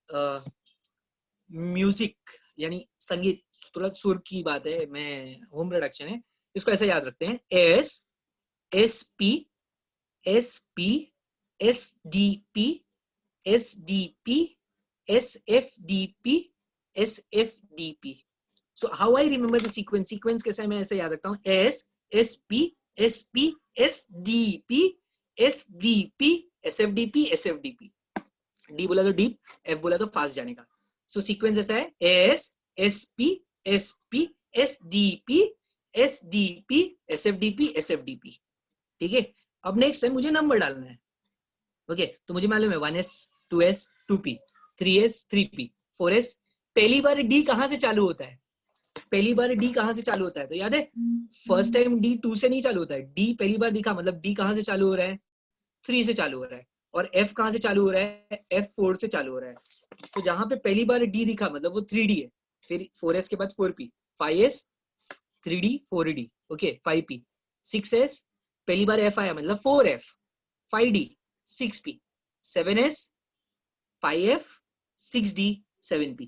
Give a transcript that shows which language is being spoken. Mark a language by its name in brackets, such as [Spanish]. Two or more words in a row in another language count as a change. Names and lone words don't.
[Hindi] म्यूजिक यानी संगीत, थोड़ा सुर की बात है, मैं [English] home production [Hindi] है, इसको ऐसा याद रखते हैं, एस एस पी SP SDP SDP SFDP SFDP। [English] So how I remember the sequence, sequence [Hindi] कैसे मैं ऐसे याद रखता हूँ, एस एस पी एस डी पी एस डी पी एस एफ डी पी एस एफ डी पी, डी बोला तो डीप, एफ बोला तो फास्ट जाने का। सो सीक्वेंस ऐसा है, एस एस पी एस डी पी एस डी पी एस एफ डी पी एस एफ डी पी। ठीक है, अब नेक्स्ट है मुझे नंबर डालना है। ओके, तो मुझे मालूम है 1s 2s 2p 3s 3p 4s। पहली बार डी कहां से चालू होता है, पहली बार डी कहां से चालू होता है, तो याद है [English] first time [Hindi] डी 2 से नहीं चालू होता है, डी पहली बार दिखा मतलब डी कहां से चालू हो रहा है, 3 से चालू हो रहा है। और एफ कहां से चालू हो रहा है, एफ 4 से चालू हो रहा है। तो जहां पे पहली बार डी दिखा मतलब वो 3d है, फिर 4s के बाद 4p 5s 3d 4d ओके 5p 6s पहली बार f आया मतलब 4f 5d 6p 7s 5f 6d 7p।